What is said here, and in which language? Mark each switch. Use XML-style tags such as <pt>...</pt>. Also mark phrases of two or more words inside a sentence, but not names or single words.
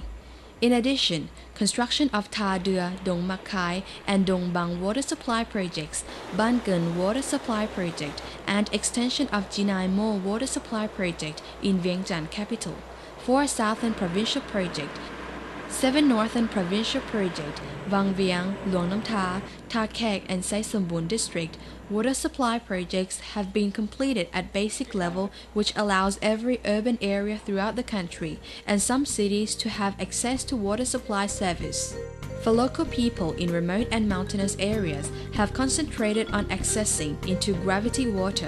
<en>In addition, construction of P.D.R, Dong Mak Khai and Dong Bang water supply projects, Ban Keun water supply project, and extension of Jinai Mo water supply project in Vientiane capital, 4 Southern Provincial Project, 7 Northern Provincial Project, Vang Vieng, Luang Nam Tha, Tha Khek and Sai Sombun District water supply projects have been completed at basic level, which allows every urban area throughout the country and some cities to have access to water supply service. For local people in remote and mountainous areas have concentrated on accessing into gravity water.</en>